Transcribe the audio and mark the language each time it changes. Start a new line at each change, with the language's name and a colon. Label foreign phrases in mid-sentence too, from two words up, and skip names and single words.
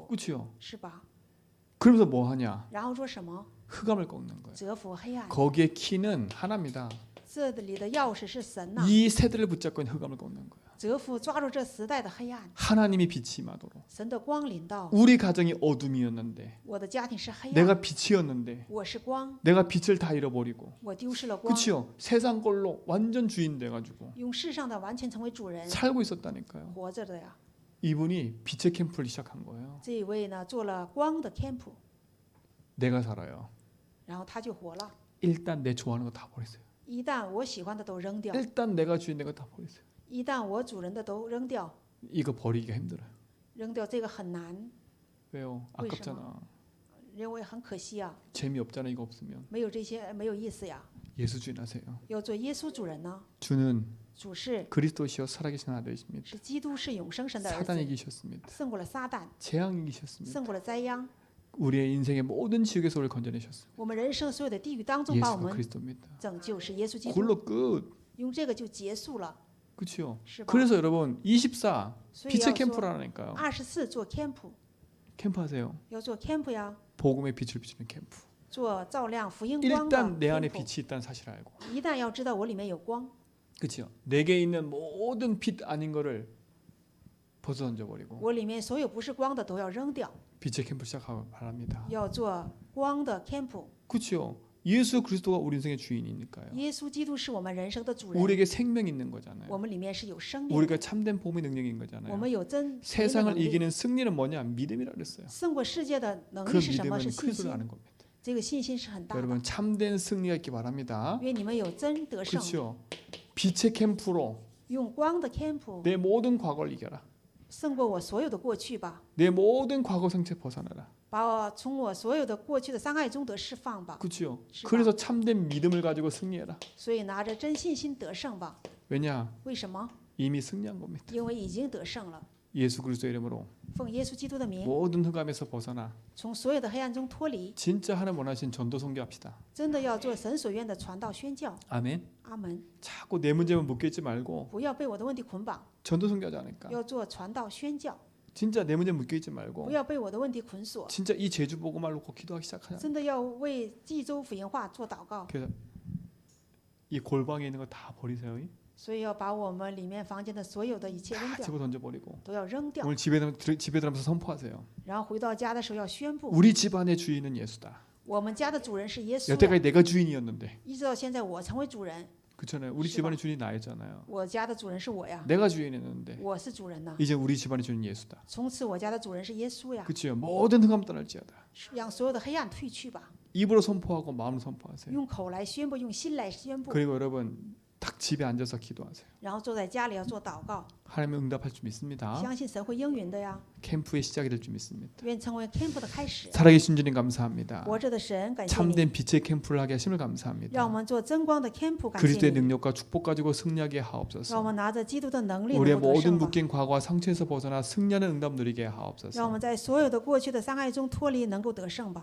Korean: 그렇죠?
Chinese: 是吧？
Korean: 그러면서 뭐 하냐?
Chinese: 然后说什么？
Korean: 흑암을 꺾는 거예요.
Chinese: 折服黑暗。
Korean: 거기에 키는 하나입니다.
Chinese: 这里的钥匙是神呐、
Korean: 이 세대를 붙잡고 있는 흑암을 꺾는 거예요.
Chinese: 折服抓住这时代的黑暗，
Korean: 하나님이 빛이 임하도록.
Chinese: 神的光临到。
Korean: 우리 가정이 어둠이었는데
Chinese: 我的家庭是黑暗，
Korean: 내가 빛이었는데
Chinese: 我是光，
Korean: 내가 빛을 다 잃어버리고
Chinese: 我丢失了光，
Korean: 그렇죠? 세상 걸로 완전 주인 돼가지고
Chinese: 用世上的完全成为主人，
Korean: 살고 있었다니까요.
Chinese: 活着的呀。
Korean: 이분이 빛의 캠프를 시작한 거예요.
Chinese: 这一位呢，做了光的 camp，
Korean: 내가 살아요.
Chinese: 然后他就活了。
Korean: 일단 내 좋아하는 거 다 버리세요.
Chinese: 一旦我喜欢的都扔掉，
Korean: 일단 내가 주인 내가 다 버리세요.
Chinese: 一旦我主人的都扔掉，
Korean: 이거 버리기가 힘들어요.
Chinese: 扔掉这个很难，
Korean: 왜요? 아깝잖아.
Chinese: 认为很可惜啊，
Korean: 재미없잖아 이거 없으면.
Chinese: 没有这些没有意思呀。
Korean: 예수 주인 하세요.
Chinese: 要做耶稣主人呢，
Korean: 주는
Chinese: 主是
Korean: 그리스도시여 살아계신 아들이십니다.
Chinese: 是基督，是永生神的儿
Korean: 사단이
Chinese: 子，
Korean: 이기셨습니다.
Chinese: 胜过了撒旦，
Korean: 재앙이 이기셨습니다.
Chinese: 胜过了灾殃。
Korean: 우리의 인생의 모든 지옥에서 우리를 건져내셨습니다.
Chinese: 我们人生所有的地狱当中，把我
Korean: 예수가
Chinese: 们
Korean: 그리스도입니다.
Chinese: 拯救是耶稣基督，
Korean: 그걸로 끝.
Chinese: 用这个就结束了，
Korean: 그렇죠?
Chinese: 是吧？
Korean: 그래서 여러분 24
Chinese: 所以
Korean: 빛의
Chinese: 要说
Korean: 캠프라니까요.
Chinese: 24做 camp，
Korean: 캠프 하세요.
Chinese: 要做 camp呀，
Korean: 복음의 빛을 비추는 캠프.
Chinese: 做照亮福音光的
Korean: 일단 내 안에 캠프。 빛이 있다는 사실을 알고.
Chinese: 一旦要知道我里面有光，
Korean: 그렇죠? 내게 있는 모든 빛 아닌 거를 벗어 던져버리고
Chinese: 我里面所有不是光的都要扔掉，
Korean: 빛의 캠프 시작하고 바랍니다.
Chinese: 要做光的 camp。
Korean: 그렇죠? 예수 그리스도가 우리 인생의 주인이니까요.
Chinese: 耶稣基督是我们人生的主人，
Korean: 우리에게 생명 있는 거잖아요.
Chinese: 我们里面是有生命的，
Korean: 우리가 참된 복음의 능력인
Chinese: 我
Korean: 거잖아요.
Chinese: 们有真
Korean: 세상을
Chinese: 能力
Korean: 이기는 승리는 뭐냐? 믿음이라 그랬어요.
Chinese: 胜过世界的能
Korean: 그
Chinese: 力是什么？
Korean: 믿음은
Chinese: 是信
Korean: 그리스도를
Chinese: 心。
Korean: 아는 겁니다.
Chinese: 这个信心是很大的。
Korean: 여러분 참된 승리가 있기 바랍니다.
Chinese: 愿你们有真得胜，
Korean: 그렇죠? 빛의 캠프로
Chinese: 用光的 camp
Korean: 내 모든 과거를 이겨라.
Chinese: 胜过我所有的过去吧，
Korean: 내 모든 과거 상처 벗어나라.
Chinese: 把我从我所有的过去的伤害中得释放吧。
Korean: 그렇죠? 시바. 그래서 참된 믿음을 가지고 승리해라.
Chinese: 所以拿着真信心得胜吧。
Korean: 왜냐?
Chinese: 为什么？
Korean: 이미 승리한 겁니다.
Chinese: 因为已经得胜了。
Korean: 예수 그리스도의 이름으로
Chinese: 奉耶稣基督的名，
Korean: 모든 흑암에서 벗어나
Chinese: 从所有的黑暗中脱离，
Korean: 진짜 하나님 원하신 전도 선교합시다.
Chinese: 真的要做神所愿的传道宣教。
Korean: 아멘.
Chinese: 阿门。
Korean: 자꾸 내 문제만 묶여있지 말고
Chinese: 不要被我的问题捆绑，
Korean: 전도 선교하지 않을까?
Chinese: 要做传道宣教。
Korean: 진짜 내 문제 묶여있지
Chinese: 不
Korean: 말고
Chinese: 要被我的问题捆锁，
Korean: 진짜 이 제주 보고만 놓고 기도하기 시작하자.
Chinese: 真的要为济州福音化做祷告。
Korean: 그래서 이 골방에 있는 거 다 버리세요.
Chinese: 所以要把我们里面房间的所有的一切扔
Korean: 다
Chinese: 掉，
Korean: 집어 던져버리고
Chinese: 都要扔掉。
Korean: 오늘 집에 들어가면서 선포하세요.
Chinese: 然后回到家的时候要宣布，
Korean: 우리 집안의 주인은 예수다.
Chinese: 我们家的主人是耶稣呀。
Korean: 여태까지 내가 주인이었는데
Chinese: 一直到现在，我成为主人，
Korean: 그렇잖아요. 우리
Chinese: 是吧？
Korean: 집안의 주인이 나였잖아요.
Chinese: 我家的主人是我呀，
Korean: 내가 주인이었는데
Chinese: 我是主人呐。
Korean: 이제 우리 집안의 주인은 예수다.
Chinese: 从此我家的主人是耶稣呀，
Korean: 그렇죠. 모든 흑암 떠날지어다.
Chinese: 让所有的黑暗退去吧，
Korean: 입으로 선포하고 마음으로 선포하세요.
Chinese: 用口来宣布，用心来宣布，
Korean: 그리고 여러분 딱 집에 앉아서 기도하세요.
Chinese: 然后坐在家里要做祷告，
Korean: 하나님은 응답할 줄 믿습니다.
Chinese: 相信神会应允的呀。
Korean: 캠프의 시작이 될 줄 믿습니다.
Chinese: 愿成为 camp 的开始。
Korean: 살아계신 주님 감사합니다.
Chinese: 活着的神，感谢你，
Korean: 참된 빛의 캠프를 하게 하심을
Chinese: 让我
Korean: 감사합니다.
Chinese: 们做真光的 camp， 感谢
Korean: 그리스도의
Chinese: 你，
Korean: 능력과 축복 가지고 승리하게
Chinese: 让我
Korean: 하옵소서.
Chinese: 们拿着基督的能力能
Korean: 우리의
Chinese: 够得
Korean: 모든
Chinese: 胜吧。
Korean: 묶인 과거와 상처에서 벗어나 승리하는 응답 누리게
Chinese: 让我
Korean: 하옵소서.
Chinese: 们在所有的过去的伤害中脱离，能够得胜吧。